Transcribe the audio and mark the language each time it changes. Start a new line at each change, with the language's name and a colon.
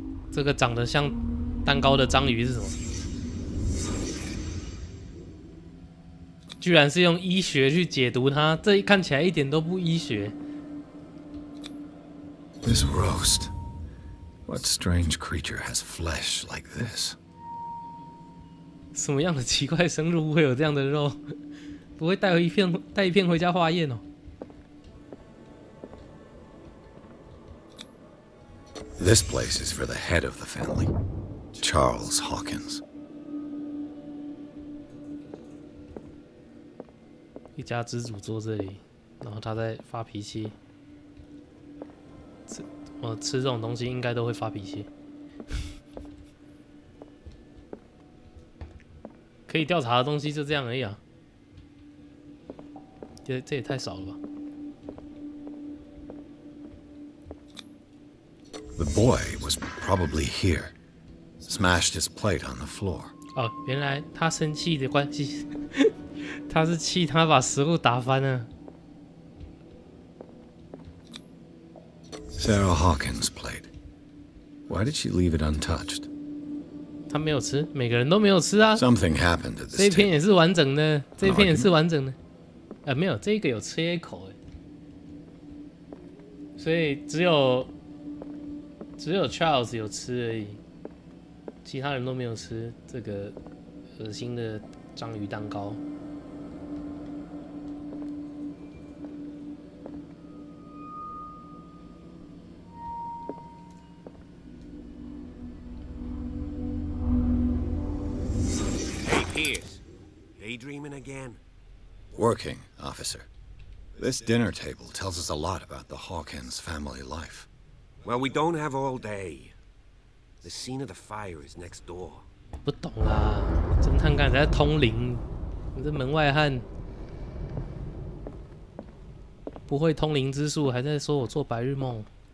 Chinese: 这个长得像蛋糕的章鱼是什么？居然是用医学去解读它，这看起来一点都不医学。
English: This roast. What strange creature has flesh like this?
Chinese: 什么样的奇怪生物会有这样的肉？不会带一片回家化验哦？
English: This place is for the head of the family, Charles Hawkins.
Chinese: 一家之主坐这里，然后他在发脾气。吃这种东西应该都会发脾气。可以调查的东西就这样而已啊。这也太少了吧。
English: The boy was probably here. Smashed his plate on the floor.
Chinese: 哦，原来他生气的关系，他是气他把食物打翻了。
English: Sarah Hawkins' plate. Why did she leave it untouched?
Chinese: 他没有吃，每个人都没有吃啊。
English: Something happened at this
Chinese: 这一片
English: table.
Chinese: 也是完整的，这一片也是完整的。没有，这个有切一口所以只有 Charles 有吃而已，其他人都没有吃这个恶心的章鱼蛋糕。
English: Hey, Piers. Daydreaming again? Working, officer. This dinner table tells us a lot about the Hawkins family life. Well, we don't have all day. The scene of the fire is next door.
Chinese: 不懂啦，侦探刚才在通灵，你这门外汉，不会通灵之术，还在说我做白日梦。